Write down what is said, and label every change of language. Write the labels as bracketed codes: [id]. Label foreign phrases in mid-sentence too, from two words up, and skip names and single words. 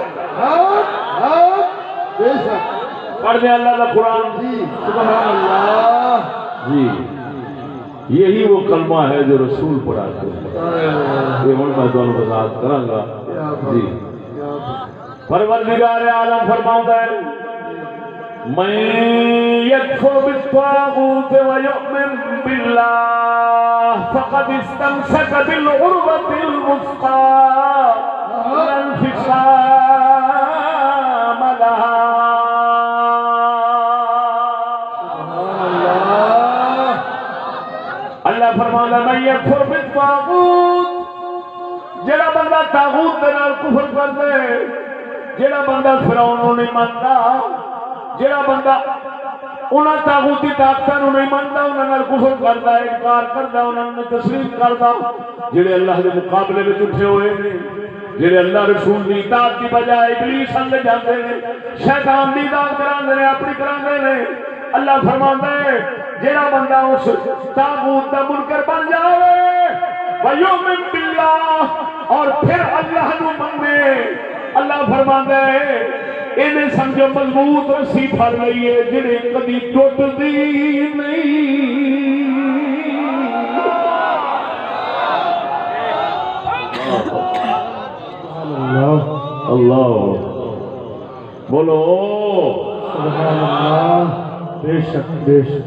[ur] بے شک، پڑھ دیں اللہ کا قرآن۔ جی [ar] سبحان اللہ، [ur] جی یہی وہ کلمہ ہے جو رسول پڑھاتے ہیں۔ یہ ہوں میں تمہیں وضاحت کراں گا۔ جی پروردگار عالم فرماتا ہے [ar] من یکفر بالطاغوت ویؤمن باللہ فقد استمسک بالعروۃ الوثقی لا انفصام لہا۔ [ur] اللہ فرماتا ہے [ar] من یکفر بالطاغوت، [pa] جڑا بندہ طاغوت دے نال کفر کر دے، جڑا بندہ فرعون نو نہیں مانتا، جڑا بندہ انہاں طاغوتی طاقتاں نو نہیں مانتا، انہاں نال کفر کردا ہے، انکار کردا، انہاں نوں تسلیم کردا، جڑے اللہ دے مقابلے وچ اٹھے ہوئے نے، جڑے اللہ رسول دی اطاعت دی بجائے ابلیس ال جاندے نے، شیطان دی اطاعت کراندے نے، اپنی کراندے نے۔ اللہ فرماندا ہے جڑا بندہ اس طاغوت دا منکر بن جاوے [ar] ویؤمن باللہ [pa] اور پھر اللہ نو منے، اللہ فرماندا ہے انہیں سمجھو مضبوط رسی پھڑ لئیے جڑے کبھی ٹوٹدی نہیں۔ [ur] اللہ بولو [ar] سبحان اللہ، [ur] بے شک بے شک۔